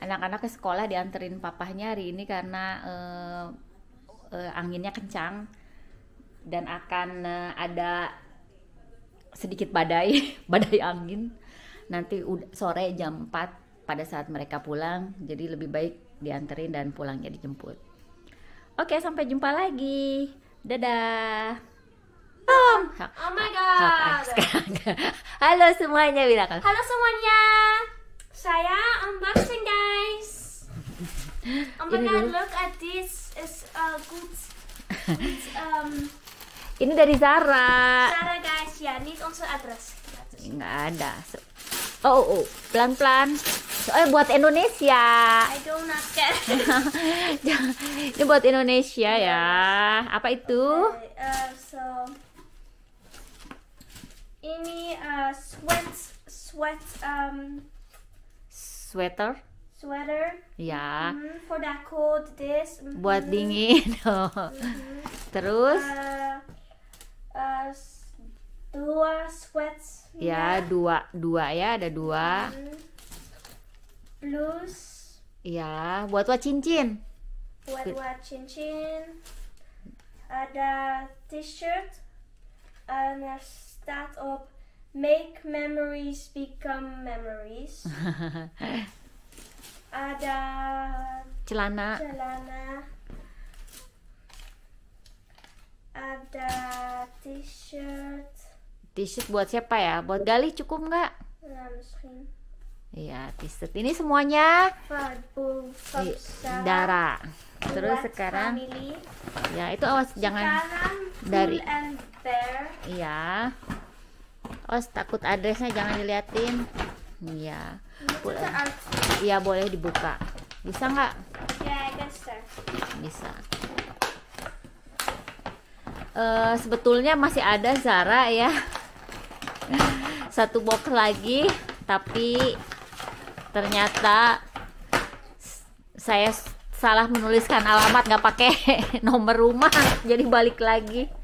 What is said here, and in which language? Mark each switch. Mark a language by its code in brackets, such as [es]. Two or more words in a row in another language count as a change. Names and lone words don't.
[id] Anak-anak ke sekolah dianterin papahnya hari ini karena anginnya kencang dan akan ada sedikit badai badai angin nanti sore jam 4 pada saat mereka pulang, jadi lebih baik dianterin dan pulangnya dijemput. Oke, sampai jumpa lagi, dadah. [en] Oh my god. [id] Halo semuanya, bilang Halo semuanya. Saya [en] unboxing guys. Oh my god, look at this. It's good. [id] Ini dari Zara. Zara guys, ya, [nl] niet onze adres. [id] Nggak ada. Oh, pelan-pelan. Buat Indonesia. [en] I do not get. [id] Ini buat Indonesia ya. Apa itu? So ini Sweater. sweater. Ya. [en] For the cold, this. [id] Buat dingin. Terus? Dua sweats. Ya, dua ya, ada dua. Blues. Ya, buat cincin. Buat cincin. Ada t-shirt. [nl] En er staat op [en] make memories become memories. [id] Ada Celana. Ada t-shirt. T-shirt buat siapa ya? Buat Galih cukup nggak? [nl] Nah, misschien. [id] Iya, t-shirt ini semuanya Van Dara. Terus buat sekarang family. ya itu awas jangan Sekarang dari Pull and Bear. iya. Awas takut adresnya jangan diliatin. Iya. [nl] Moet eruit. [id] Iya, boleh dibuka. Bisa nggak? [nl] Ja, ik ben sterk. [id] Bisa. Sebetulnya masih ada Zara ya. Satu box lagi, tapi ternyata saya salah menuliskan alamat, nggak pakai nomor rumah, jadi balik lagi.